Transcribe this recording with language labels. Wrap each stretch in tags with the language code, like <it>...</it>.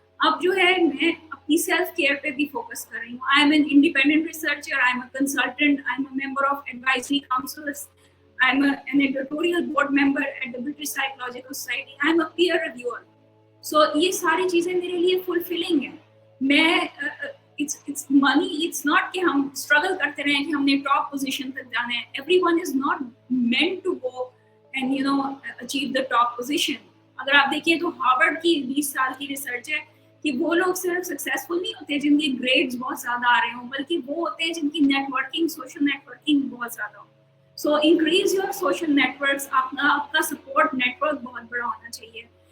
<hi>अब जो है मैं अपनी सेल्फ केयर पे भी फोकस कर रही हूँ.</hi> <en>I am an independent researcher, I am a consultant, I am a member of advisory councils, I am an editorial board member at the British psychological society, I am a peer reviewer.</en> <hi>सो ये सारी चीज़ें मेरे लिए fulfilling है.</hi> <en>मैं it's money. It's not</en> <hi>कि हम struggle करते रहें कि हमने top position तक जाना है.</hi> <en>Everyone is not meant to go and achieve the top position.</en> <hi>अगर आप देखिए तो हार्वर्ड की 20 साल की रिसर्च है कि वो लोग सिर्फ सक्सेसफुल नहीं होते जिनके ग्रेड्स बहुत ज़्यादा आ रहे हों, बल्कि वो होते हैं जिनकी नेटवर्किंग, सोशल नेटवर्किंग बहुत ज़्यादा हो.</hi> <en>So increase your social networks.</en> <hi>आपका सपोर्ट नेटवर्क बहुत बड़ा होना चाहिए.</hi>